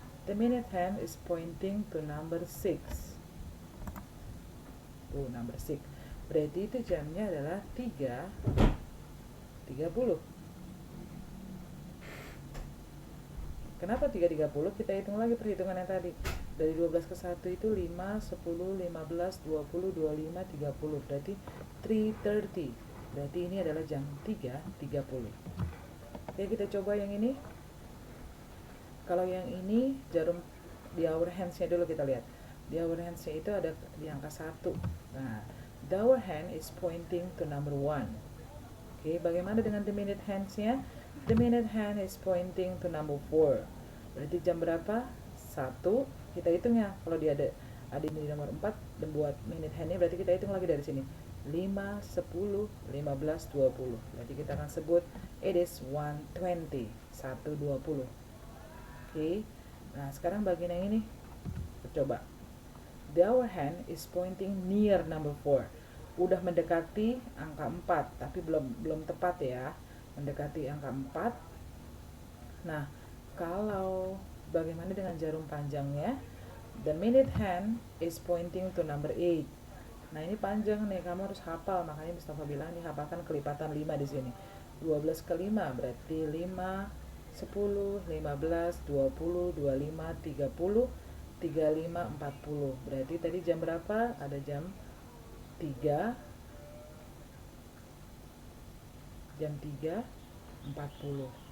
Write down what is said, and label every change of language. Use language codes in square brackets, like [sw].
[en] The minute hand is pointing to number 6. Tuh, number 6. [id] Berarti itu jamnya adalah 3:30. Kenapa 3:30? Kita hitung lagi perhitungan yang tadi. Dari 12 ke 1 itu 5, 10, 15, 20, 25, 30. Berarti 3:30. Berarti ini adalah jam 3:30. Oke, kita coba yang ini. Kalau yang ini jarum di hour hands-nya dulu kita lihat. Di hour hands-nya itu ada di angka 1. [en] Nah, the hour hand is pointing to number 1. [id] Oke, bagaimana dengan the minute hands-nya? [en] The minute hand is pointing to number 4. [id] Berarti jam berapa? 1. Kita hitung ya. Kalau dia ada di nomor 4 dan buat minute hand-nya, berarti kita hitung lagi dari sini. 5, 10, 15, 20. Berarti kita akan sebut [en] it is 1:20. [id] 1:20. Oke. Nah, sekarang bagian yang ini. Coba. [en] The hour hand is pointing near number 4. [id] Udah mendekati angka 4, tapi belum tepat ya. Mendekati angka 4. Nah, kalau bagaimana dengan jarum panjangnya? [en] The minute hand is pointing to number 8. [id] Nah, ini panjang nih, kamu harus hafal. Makanya Mustafa bilang nih, hafalkan kelipatan 5 di sini. 12 ke 5 berarti 5, 10, 15, 20, 25, 30, 35, 40. Berarti tadi jam berapa? Ada jam 3, jam 3:40.